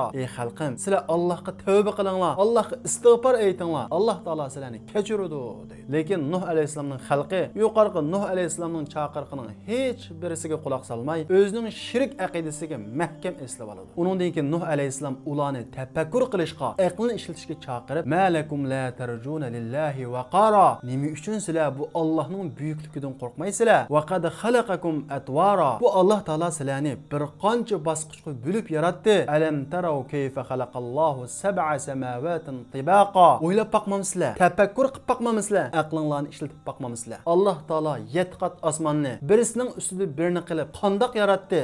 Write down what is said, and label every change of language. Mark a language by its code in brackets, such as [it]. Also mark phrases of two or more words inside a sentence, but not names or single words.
[uz] Ey xalqim, sizlar Allohga tavba qilinglar, Allohga istig'for aytinglar. Alloh taolo sizlarni kechiradi deydi. Lekin Nuh alayhissalomning xalqi yuqorqi Nuh alayhissalomning chaqiriqining hech birisiga quloq solmay, o'zining shirik aqidasiga mahkam eslab oladi. Uningdan keyin Nuh alayhissalom ularni tafakkur qilishga, aqlni ishlatishga chaqirib, [ar] "ما لكم لا ترجون لله وقارا." [uz] Nima uchun sizlar bu Allohning buyukligidan qo'rqmaysizlar? [ar] "وقد خلقكم أطوارا." [uz] Bu Alloh taolo sizlarni bir qancha bosqichga bo'lib yaratdi. [ar] "ألم تروا كيف خلق الله سبع سماوات طباقا." [uz] O'ylab boqmamsizlar? Tafakkur qilib boqmamsizlar? Aqlinglarni ishlatib boqmamsizlar? Alloh taolo 7 qat osmonni birisining ustida birini qilib qandoq yaratdi?